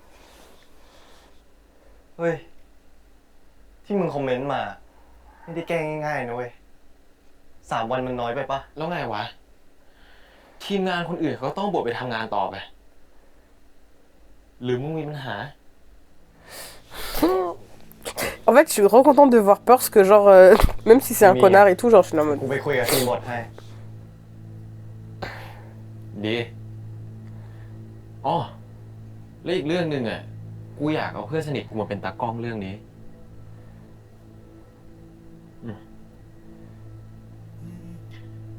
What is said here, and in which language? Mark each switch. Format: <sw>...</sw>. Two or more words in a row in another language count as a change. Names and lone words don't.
<th>เฮ้ย ที่มึงคอมเมนต์มา ไม่ได้แก้ง่ายๆนะเว้ย3 วันมันน้อยไปปะ แล้วไงวะ ทีมงานคนอื่นเขาต้องบทไปทำงานต่อไป หรือมึงมีปัญหา</th> <fr>En fait, je suis trop contente de voir Purse que, genre, même si c'est un connard et tout, genre, je suis là en mode.</fr> <th>กูไปคุยกับทีมบทให้ ดี อ๋อ แล้วอีกเรื่องหนึ่งอ่ะ กูอยากเอาเพื่อนสนิทกูมาเป็นตากล้องเรื่องนี้ ก</th>